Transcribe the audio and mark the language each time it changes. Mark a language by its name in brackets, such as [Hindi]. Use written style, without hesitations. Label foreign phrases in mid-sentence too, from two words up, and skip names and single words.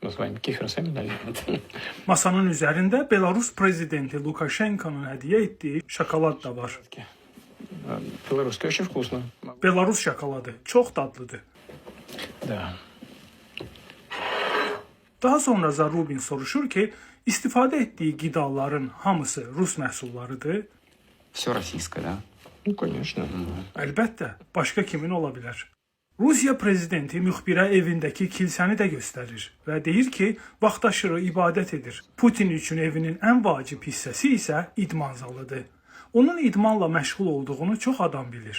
[Azerbaijani] Masanın üzərində Belarus prezidenti Lukashenko'nun hədiyyə etdiyi şokolad da var. Belarus şokoladı çox dadlıdır. Daha sonra Zarubin soruşur ki, istifadə etdiyi qidaların hamısı Rus məhsullarıdır. [Russian] Все российское, да? [Azerbaijani] Əlbəttə, başqa kimin ola bilər? Rusiya prezidenti müxbirə evindəki kilsəni də göstərir və deyir ki, vaxtaşırı ibadət edir. Putin üçün evinin ən vacib hissəsi isə idman zalıdır. Onun idmanla məşğul olduğunu çox adam bilir.